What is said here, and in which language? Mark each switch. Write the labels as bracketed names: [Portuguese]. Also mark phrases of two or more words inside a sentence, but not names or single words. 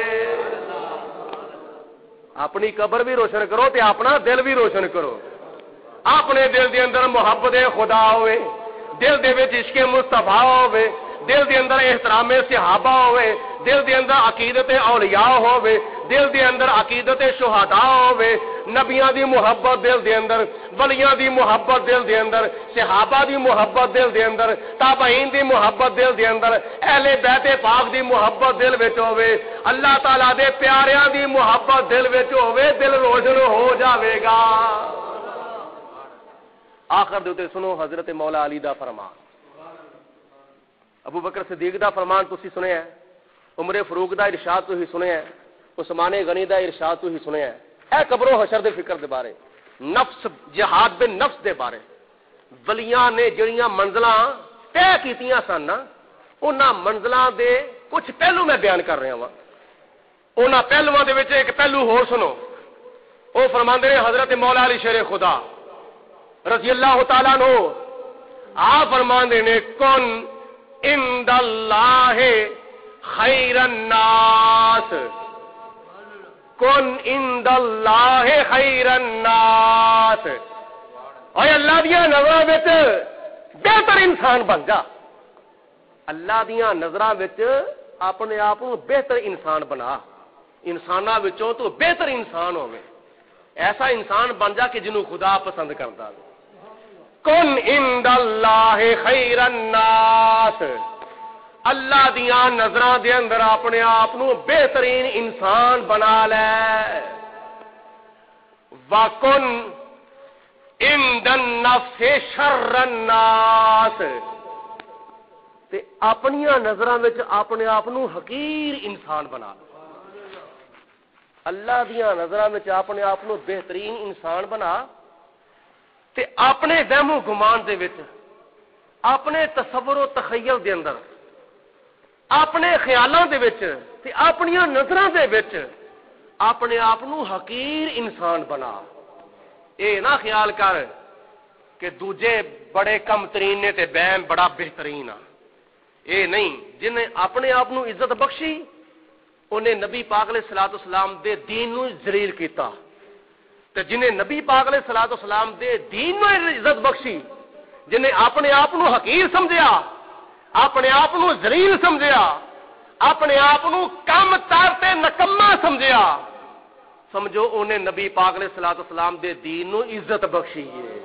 [Punjabi] اپنی قبر بھی روشن کرو تے اپنا دل بھی روشن کرو۔ اپنے دل دے اندر محبت خدا ہوئے، دل دے وچ عشق مصطفیٰ ہوئے، دل دے اندر احترام صحابہ ہوئے، دل دے اندر عقیدت اولیاء ہوئے، دل دے اندر عقیدت شہداء ہوئے، نبیاں دی محبت دل دے اندر، ولیاں دی محبت دل دے اندر، صحابہ دی محبت دل دے اندر، تابعین دی محبت دل دے اندر، اہل بیت پاک دی محبت دل وچ ہوئے، اللہ تعالیٰ دے پیاریاں دی محبت دل وچ ہوئے، دل روشن ہو جاوے گا۔ آخر دے سنو حضرت مولا علی دا فرمان، ابو بکر صدیق دا فرمان تسی سنیا ہے، عمر فاروق دا ارشاد تسی سنیا ہے، عثمان غنی دا ارشاد تسی سنیا ہے، اے قبر و حشر دے فکر دے بارے، نفس جہاد بن نفس دے بارے ولیاں نے جڑیاں منزلاں طے کیتیاں سن نا، انہاں منزلاں دے کچھ پہلو میں بیان کر رہا ہاں۔ انہاں پہلوؤں دے وچ ایک پہلو ہور سنو، او فرماندے نے حضرت مولا علی شیر خدا [Arabic] رضی اللہ تعالیٰ عنہ [Punjabi] آپ فرماندے نے [Arabic] کن عند اللہ خیر الناس، کن عند اللہ خیر الناس، [Punjabi] اور اللہ دیاں نظراں وچ بہتر انسان بن جا، اللہ دیاں نظراں وچ اپنے آپ کو بہتر انسان بنا، انساناں وچوں تو بہتر انسان ہوے، ایسا انسان بن جا کہ جنوں خدا پسند کردا ہے۔ [Arabic] کن عند اللہ خیر الناس، [Punjabi] اللہ دیاں نظراں دے اندر اپنے آپ کو بہترین انسان بنا لے۔ [Arabic] وَكُنْ عند النفس شر الناس، [Punjabi] تے اپنیاں نظراں وچ اپنے آپ کو حقیر انسان بنا لے، اللہ دیاں نظراں وچ اپنے آپ کو بہترین انسان بنا، تے اپنے وہم و گمان دے وچ، اپنے تصور و تخیل دے اندر، اپنے خیالاں دے وچ تے اپنیاں نظراں دے وچ اپنے آپ کو حقیر انسان بنا۔ اے نہ خیال کر کہ دوجے بڑے کم ترین نے تے میں بڑا بہترین ہاں، اے نہیں، جنہیں اپنے آپ کو عزت بخشی انہیں نبی پاک [Arabic] علیہ الصلوۃ والسلام [Punjabi] دے دین نو ذلیل کیتا، تے جنہیں نبی پاک [Arabic] علیہ الصلوۃ والسلام [Punjabi] دے دین نو عزت بخشی، جنہیں اپنے آپ کو حقیر سمجھیا، اپنے آپ کو ذلیل سمجھیا، اپنے آپ کو کم تار تے نکما سمجھیا، سمجھو انہیں نبی پاک [Arabic] علیہ الصلوۃ والسلام [Punjabi] دے دین نو عزت بخشی ہے۔